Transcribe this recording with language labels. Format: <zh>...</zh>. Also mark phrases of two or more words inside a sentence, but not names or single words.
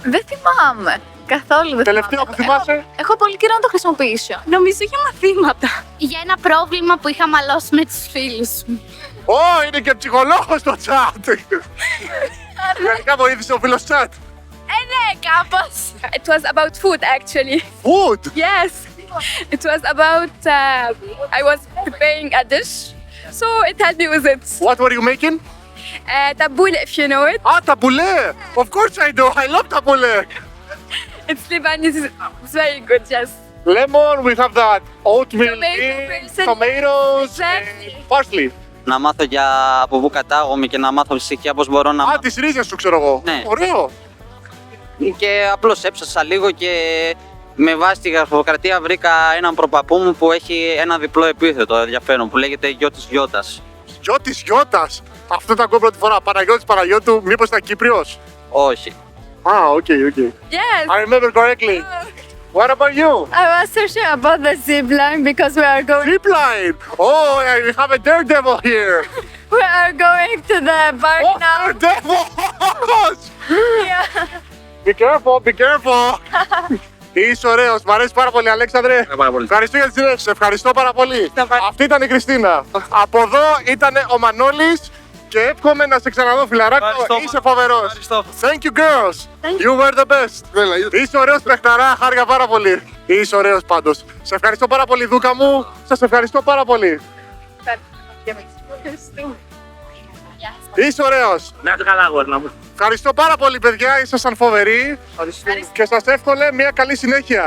<el>Δεν θυμάμαι. Καθόλου δεν Τελευταίο που θυμάσαι. Έχω πολύ καιρό να το χρησιμοποιήσω. Νομίζω για μαθήματα. Για ένα πρόβλημα που είχα μαλώσει με τους φίλους μου. Ω, είναι και ψυχολόγος στο chat. Γενικά βοήθησε ο φίλος chat. Ναι, κάπως.</el> <en>It was about food actually. Food. Yes. It was about I was preparing a dish. So it helped me with it. What were you making? Tabouleh, if you know it. Ah, tabbouleh. Of course I do. I love tabbouleh. It's Lebanese. It's very good, yes. Lemon, we have that. Oatmeal, Tomato, tomatoes, Exactly. parsley.</en> <el>Να μάθω από πού κατάγομαι και να μάθω ψυχία πώς μπορώ να. Α, τις ρίζες σου ξέρω εγώ. Ναι. Ωραίο. Και απλώς έψασα λίγο και με βάση τη γραφειοκρατία βρήκα έναν προπαππού μου που έχει ένα διπλό επίθετο ενδιαφέρον που λέγεται Γιώτης Γιώτας. Γιώτης Γιώτας. Αυτό το ακούω πρώτη φορά. Παναγιώτης Παναγιώτου, μήπως ήταν Κύπριος? Όχι.</el> <en>Okay. Yes. I remember correctly. What about you? I was searching about the zip line because we are going. Zipline. Oh, we have a daredevil here. We are going to the park Oh, now. daredevils! Yeah. Be careful.</en> <el>Είσαι ωραίος. Μ' αρέσει πάρα πολύ, Αλέξανδρε. Πάρα πολύ. Ευχαριστώ για τη συνέντευξη. Ευχαριστώ πάρα πολύ. Αυτή ήταν η Χριστίνα. Από εδώ ήταν ο Μανώλης και εύχομαι να σε ξαναδώ, φιλαράκο. Ευχαριστώ. Είσαι φοβερός. Ευχαριστώ.</el> <en>Thank you, girls. You were the best.</en> <el>Είσαι ωραίος παιχταρά, χάρηκα πάρα πολύ. Είσαι ωραίος πάντως. Σε ευχαριστώ πάρα πολύ, Δούκα μου. Σας ευχαριστώ πάρα πολύ. Είσαι ωραίος. Να είσαι καλά, γόρνα μου. Ευχαριστώ πάρα πολύ, παιδιά. Ήσασταν φοβεροί. Και σας εύχομαι μια καλή συνέχεια.</el>